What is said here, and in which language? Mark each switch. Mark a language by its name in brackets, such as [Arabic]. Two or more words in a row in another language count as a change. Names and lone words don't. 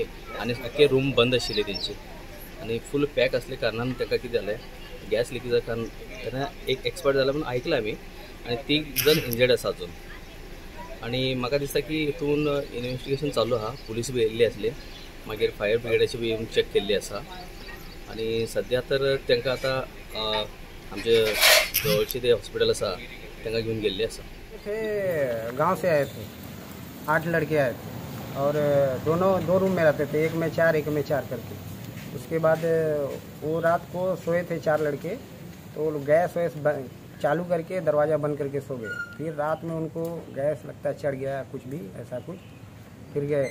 [Konkani] आनी आख्खे रूम बंद आशिल्ले तेंचे आनी [English] full pack [Konkani] आसले कारणान ताका कितें जालें [English] gas leakage [Konkani] कारण तेन्ना एक एक्सपायर जाला म्हूण ऐकलां आमी आनी 3 जाण इंजर्ड आसा अजून. आनी म्हाका दिसता की हितून इन्वेस्टिगेशन चालू आहा. पुलीस बी येयल्ली आसली, मागीर [English] fire brigade [Konkani] बी चॅक केल्ली आसा आणि सध्या तर तांकां आतां आमचे जवळचे ते हॉस्पिटल आसा तांकां घेवन गेल्ले आसा. [Hindi] थे गांव से आए थे, 8 लड़के आए थे और दो रूम में रहते थे. एक में 4 एक में 4 करके. उसके बाद वो रात को सोए थे 4 लड़के, तो गैस वैस चालू करके दरवाज़ा बंद करके सो गए. फिर रात में उनको गैस लगता चढ़ गया, कुछ भी ऐसा कुछ, फिर गए.